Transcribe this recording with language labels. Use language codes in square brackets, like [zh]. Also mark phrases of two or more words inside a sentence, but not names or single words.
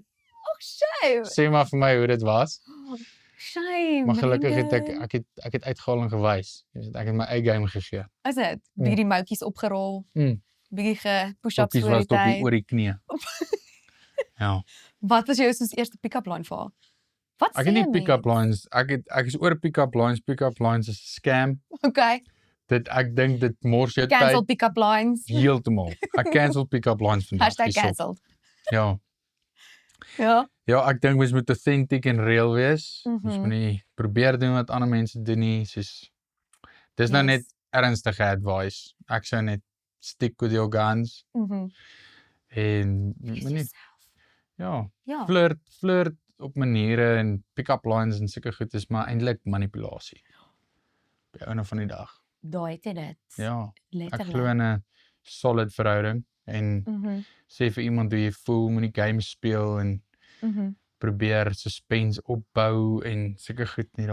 [af] Shame. Sê maar vir my hoe dit was. Shame. Maar gelukkig het ek het uitgehaal en gewys. Ek het my A-game gegee. Is dit? Bietjie moutjies opgerol. Bietjie push-ups voor die tyd. Oor die knie. Ja. Wat was jou soos eerste pick-up line vir haar? Wat sê jy? Ek het nie pick-up lines. Ek is oor pick-up lines. Pick-up lines is 'n scam. Okay. Ek dink dit mors jou tyd. Cancel pick-up lines. Heeltemal. Ek cancel pick-up lines vandag. #cancelled. Ja. Ja. Ja, ek dink mens moet authentic en real wees. Mens moet nie probeer doen wat ander mense doen nie. Dis nou net ernstige advice. Ek sou net [en] stick with your guns. [af] En moenie flirt op maniere en pick-up lines en sulke goed is maar eintlik manipulasie. By einde van die dag. Daai het dit. Ja. Letterlik. Ek glo in 'n solid verhouding en sê vir iemand hoe jy voel, moenie games speel en probeer suspense opbou en sulke goed nie.